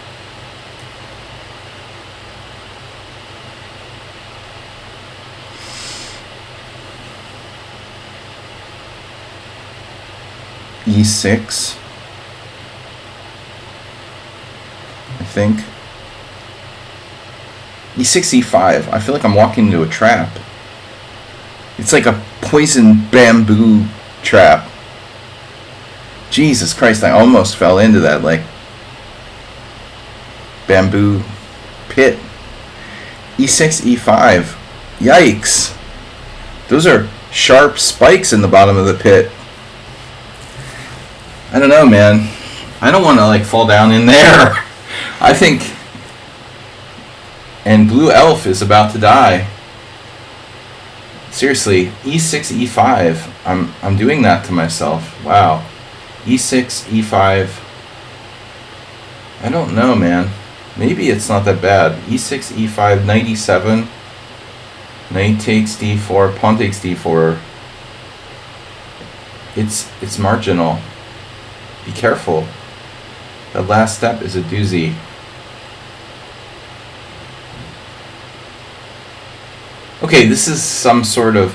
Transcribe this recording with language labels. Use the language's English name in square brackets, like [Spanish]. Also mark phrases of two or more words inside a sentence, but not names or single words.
[English] e6, I think. e6, e5. I feel like I'm walking into a trap. It's like a poison bamboo trap. Jesus Christ, I almost fell into that, like, bamboo pit. e6, e5. Yikes. Those are sharp spikes in the bottom of the pit. I don't know, man. I don't want to like fall down in there. I think. And blue elf is about to die. Seriously, e6, e5. I'm doing that to myself. Wow. e6, e5. I don't know, man. Maybe it's not that bad. e6, e5, knight e7. Knight takes d4, pawn takes d4. It's marginal. Be careful. The last step is a doozy. Okay, this is some sort of...